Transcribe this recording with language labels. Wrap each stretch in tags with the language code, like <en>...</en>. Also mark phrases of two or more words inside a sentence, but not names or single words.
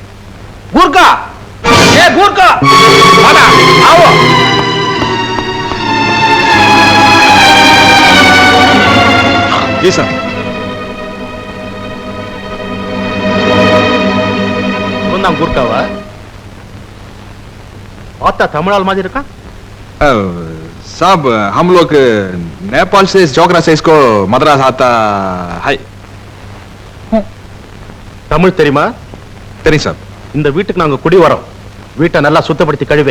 <ta>கூர்க்கா, ஏ கூர்க்கா, வாடா, ஆவோ. ஜி சார். நான் கூர்க்காவா? பார்த்தா தமிழால் மாதிரி இருக்கான்.</ta> <hi>साहब, हम लोग नेपाल से चौकरा से इसको मद्रास आता है.</hi> <ta>தமிழ் தெரியுமா? தெரியும் சார். இந்த வீட்டுக்கு நாங்க குடி வரோம். வீட்டை நல்லா சுத்தப்படுத்தி கழுவை.</ta>